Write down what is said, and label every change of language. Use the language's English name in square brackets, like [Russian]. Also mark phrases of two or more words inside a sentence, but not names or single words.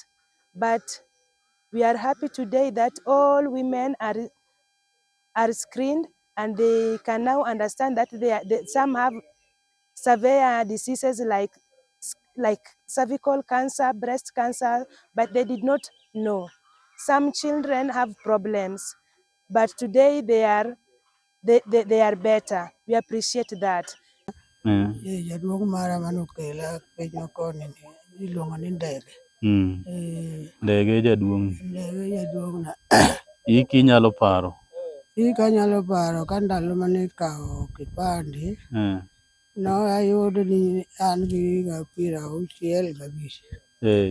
[English] But we are happy today that all women are screened and they can now understand that some have severe diseases like cervical cancer, breast cancer, but they did not know. Some children have problems, but today they are better. We appreciate that. [Luo (Kenya and Tanzania)] Jaduong' mara manokela penjo koni iluongo ni Ndege. Ndege jaduong'. Ndege jaduong'na. Iki nyalo paro. Ika anyalo paro ka ndalo mane kawo kipande. No ayudo ni an gi higa 65.